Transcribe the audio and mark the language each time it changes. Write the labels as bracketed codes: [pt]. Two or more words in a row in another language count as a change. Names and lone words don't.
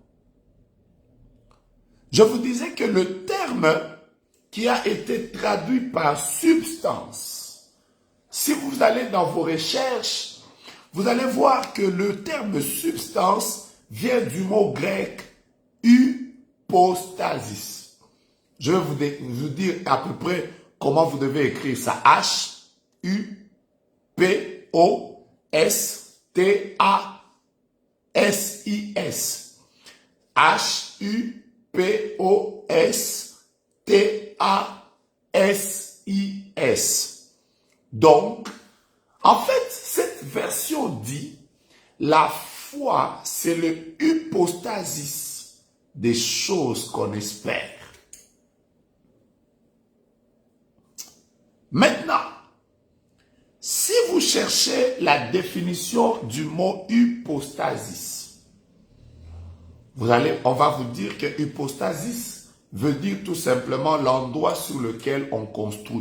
[fr] Je vous disais que le terme qui a été traduit par substance, si vous allez dans vos recherches, vous allez voir que le terme substance vient du mot grec hypostasis. Je vais vous dire à peu près comment vous devez écrire ça. H-U-P-O-S-T-A-S-I-S. H-U-P-O-S-T-A-S-I-S. Donc, en fait, cette version dit, la foi, c'est le hypostasis des choses qu'on espère. Maintenant, si vous cherchez la définition du mot hypostasis, on va vous dire que hypostasis veut dire tout simplement l'endroit sur lequel on construit.